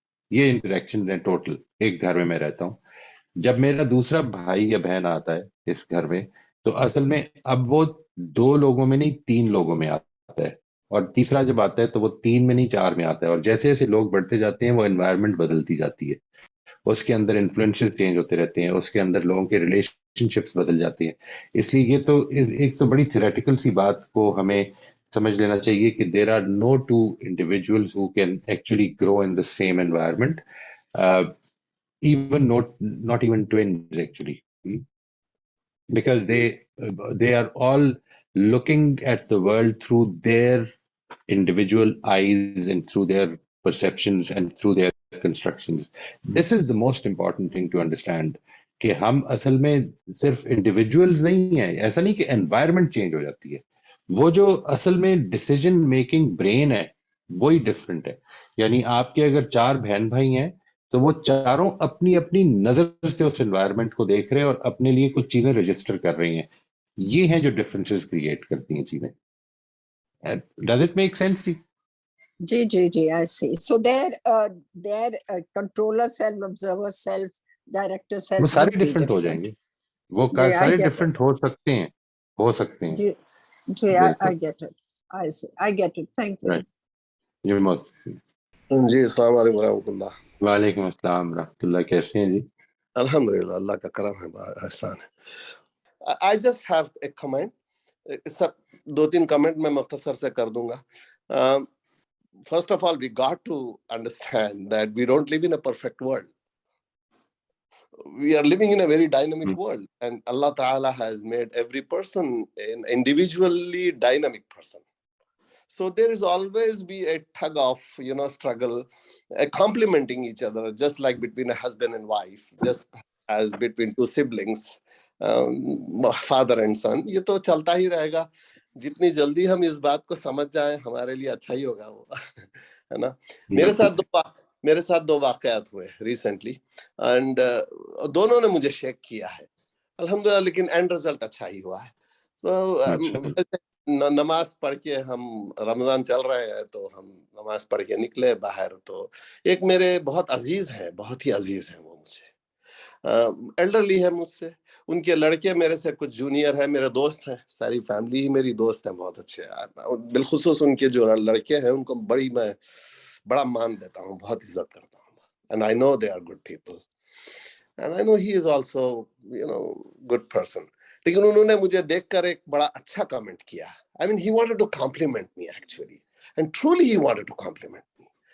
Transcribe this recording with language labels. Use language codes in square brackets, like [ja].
[ur] یہ انٹریکشن ہیں ٹوٹل ایک گھر میں رہتا ہوں. جب میرا دوسرا بھائی یا بہن آتا ہے اس گھر میں تو اصل میں اب وہ 2 لوگوں میں نہیں 3 لوگوں میں آتا ہے، اور تیسرا جب آتا ہے تو وہ 3 میں نہیں 4 میں آتا ہے. اور جیسے جیسے لوگ بڑھتے جاتے ہیں وہ انوائرمنٹ بدلتی جاتی ہے، اس کے اندر انفلوئنسز چینج ہوتے رہتے ہیں، اس کے اندر لوگوں کے ریلیشن شپس بدل جاتے ہیں. اس لیے یہ تو ایک تو بڑی تھیوریٹیکل سی بات کو ہمیں سمجھ لینا چاہیے کہ [en] There are no two individuals who can actually grow in the same environment. Even not even twins actually, because they are all looking at the world through their individual eyes and through their perceptions and through their constructions. This is the most important thing to understand, [ur] کہ ہم اصل میں صرف individuals نہیں ہیں. ایسا نہیں کہ انوائرمنٹ چینج ہو جاتی ہے, وہ جو اصل میں ڈیسیجن میکنگ برین ہے وہی ڈفرینٹ ہے. یعنی آپ کے اگر 4 بہن بھائی ہیں تو وہ چاروں اپنی اپنی نظر سے اس انوائرمنٹ کو دیکھ رہے ہیں اور اپنے لیے کچھ چیزیں رجسٹر کر رہی ہیں. یہ ہیں جو ڈفرینسز کریٹ کرتی ہیں چیزیں. [en] Does it make sense جی؟ Ji, I see. So their controller self, observer self, director self [ur] وہ سارے [en] would be [ur] ڈفرینٹ ہو جائیں گے, [en] different. [ur] وہ [en] Ji, I [ur] سارے [en] get it. [ur] ڈفرینٹ ہو سکتے ہیں Ji, بالکل. [en] I get it. I see. I get it. Thank you. Right, you most. [ur] جی السلام علیکم ورحمۃ اللہ. وعلیکم السلام ورحمۃ اللہ. کیسے ہیں جی؟ الحمدللہ, اللہ کا کرم ہے, احسان ہے. [en] I just have a comment. [ur] Sub 2-3 comment میں مختصر سے کر دوں گا. [en] First of all, we got to understand that we don't live in a perfect world. We are living in a very dynamic world, and Allah Ta'ala has made every person an individually dynamic person. So there is always be a tug of, struggle, complementing each other, just like between a husband and wife, just as between 2 siblings, father and son. [ur] یہ تو چلتا ہی رہے گا. جتنی جلدی ہم اس بات کو سمجھ جائیں ہمارے لیے اچھا ہی ہوگا وہ, ہے نا. میرے ساتھ 2 واقعات ہوئے ریسنٹلی, اینڈ دونوں نے مجھے شیک کیا ہے الحمدللہ, لیکن اینڈ رزلٹ اچھا ہی ہوا ہے. تو نماز پڑھ کے, ہم رمضان چل رہے ہیں تو ہم نماز پڑھ کے نکلے باہر, تو ایک میرے بہت عزیز ہیں, بہت ہی عزیز ہیں وہ مجھے, ایلڈرلی ہے مجھ سے. ان کے لڑکے میرے سے کچھ جونیئر ہیں, میرے دوست ہیں, ساری فیملی ہی میری دوست ہے, بہت اچھے. بالخصوص ان کے جو لڑکے ہیں ان کو میں بڑا مان دیتا ہوں, بہت عزت کرتا ہوں. [en] And I know they are good people. And I know he is also, good person. [ur] لیکن انہوں نے مجھے دیکھ کر ایک بڑا اچھا کامنٹ کیا. [en] I mean, he wanted to compliment me actually. And truly he wanted to compliment me.